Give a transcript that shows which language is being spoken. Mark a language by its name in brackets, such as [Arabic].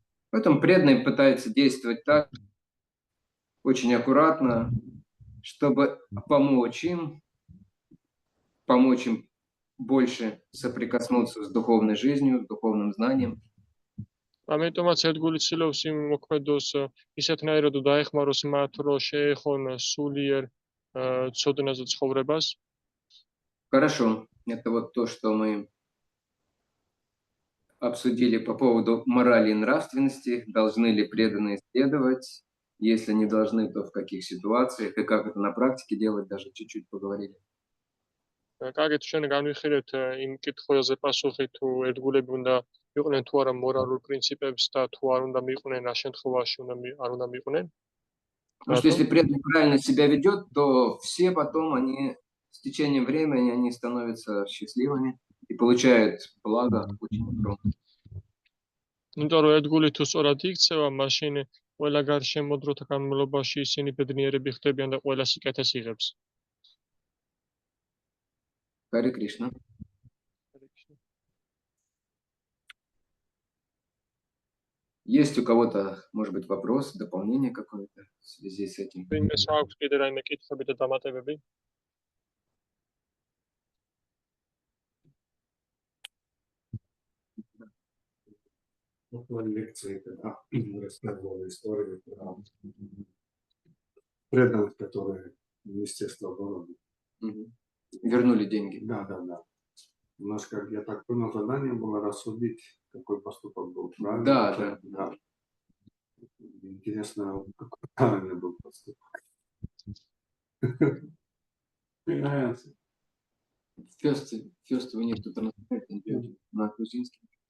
[Russian] Поэтому преданные пытаются действовать так, очень аккуратно, чтобы помочь им больше соприкоснуться с духовной жизнью, с духовным знанием. [Georgian] ამიტომაც ერთგული ცდილობს იმ მოქმედოს ისეთნაირად დაეხმაროს მათ, რომ შეეხონ სულიერ ცოდნაზე ცხოვრებას. [Russian] Хорошо. Это вот то, что мы обсудили по поводу морали и нравственности. Должны ли преданные следовать? Если не должны, то в каких ситуациях? И как это на практике делать, даже чуть-чуть поговорили. [Georgian] კარგით, ჩვენ განვიხილეთ იმ კითხვაზე პასუხი, თუ ერთგულები უნდა იყვნენ თუ არა მორალურ პრინციპებს და თუ არ უნდა მიყვნენ, რა შემთხვევაში არ უნდა მიყვნენ. [Russian] Потому что если преданный правильно себя ведет, то все потом, они с течением времени, они становятся счастливыми и получают благо очень огромное. [Georgian] იმიტომ რომ ერთგული თუ სწორად იქცევა, მაშინ ყველა გარშემო დროთა განმავლობაში ისინი ბედნიერები ხდებიან და ყველა სიკეთეს იღებს. [Russian] Харе Кришна. Есть у кого-то, может быть, вопрос, дополнение какое-то в связи с этим? [Georgian] ვინმეს აქვს კიდე რაიმე კითხვები და დამატებები? [Russian] Вот в лекции, когда рассказывали историю про преданных, которые Министерство обороны. Вернули деньги. Да. У нас, как я так понял, задание было рассудить, какой поступок был правильный. Да. Интересно, какой правильный был поступок. [English] First we need to translate and do it [Russian] на грузинский.